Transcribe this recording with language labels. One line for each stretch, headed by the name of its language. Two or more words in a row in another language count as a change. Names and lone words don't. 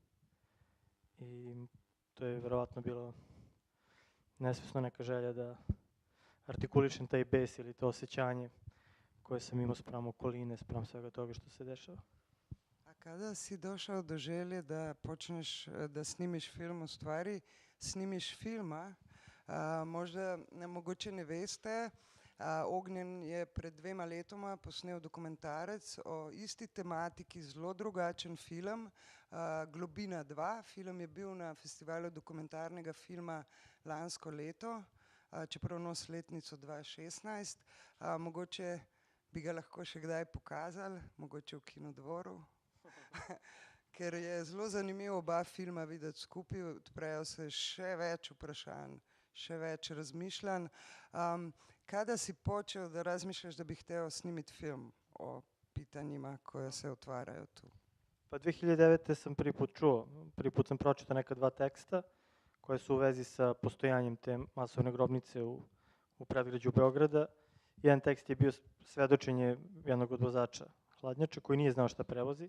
Serbian: I to je verovatno bilo nesvesno neka želja da artikulišem taj bes ili to osjećanje koje sam imao spram okoline, spram svega toga što se dešava. A kada si došao do želje da počneš da snimiš film, u stvari snimiš filma,
Slovenian: možda mogoče ne veste, Ognjen je pred 2 letoma posnel dokumentarec o isti tematiki, zelo drugačen film, Globina 2. Film je bil na festivalu dokumentarnega filma lansko leto, čeprav nos letnico 2016. Mogoče bi ga lahko še kdaj pokazali, mogoče v Kinodvoru. Ker je zelo zanimivo oba filma videti skupaj, odprejo se še več vprašanj, še več razmišljanj.
Serbian: Kada si počel da razmišljaš da bi hteo snimiti film o pitanjima koja se otvarajo tu? Pa 2009. sam prvi put sam pročitao neka 2 teksta koje su u vezi sa postojanjem te masovne grobnice u predgrađu Beograda. Jedan tekst je bio svedočenje jednog od vozača hladnjača koji nije znao šta prevozi.